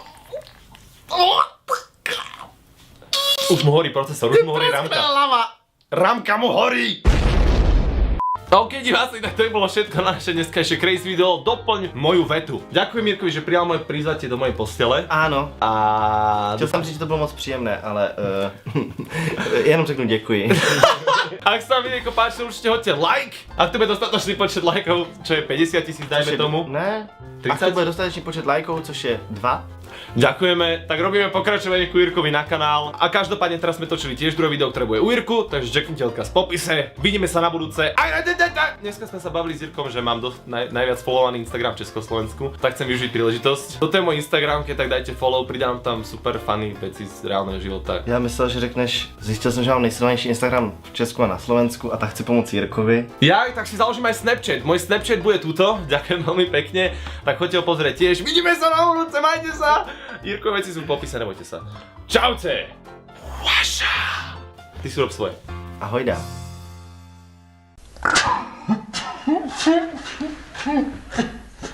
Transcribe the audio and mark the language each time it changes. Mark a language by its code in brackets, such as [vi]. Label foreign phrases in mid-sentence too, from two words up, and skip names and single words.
[sk] Už mu horí procesor, už mu horí ramka. Lava. Ramka mu horí! OK, diváci, tak to je bolo všetko na naše dneskajšie crazy video. Doplň moju vetu. Ďakujem Mirkovi, že prijal moje prizvatie do mojej postele. [cs] Ano. A... Chtěl jsem říct, že to bylo moc příjemné, ale jenom řeknu děkuji. [sk] Ak sa vám video páčilo, určite hoďte like. Ak to bude dostatočný počet lajkov, čo je 50 000, dajme tomu. [cs] Ne. 30? [sk] Ak to bude dostatečný počet lajkov, což je 2. Ďakujeme, tak robíme pokračovanie ku Jirkovi na kanál. A každopádne teraz sme točili tiež druhé video, ktoré bude u Jirku, takže čeknite odkaz v popise. Vidíme sa na budúce. Dneska sme sa bavili s Jirkom, že mám najviac followovaný Instagram v Československu, tak chcem využiť príležitosť. Toto je môj Instagram, keď tak dajte follow, pridám tam super funny veci z reálneho života. [cs] Já myslel, že řekneš, zjistil jsem, že mám nejsilnější Instagram v Česku a na Slovensku a tak chci pomoct Jirkovi. [sk] Ja, tak si založím aj Snapchat. Môj Snapchat bude tuto, ďakujem veľmi pekne, tak choďte ho pozrieť tiež. Vidíme sa na budúce, majte sa! Jirko, veci sú v popise, nebojte sa. Čaute! Vaša! Ty si rob svoje. Ahoj dá.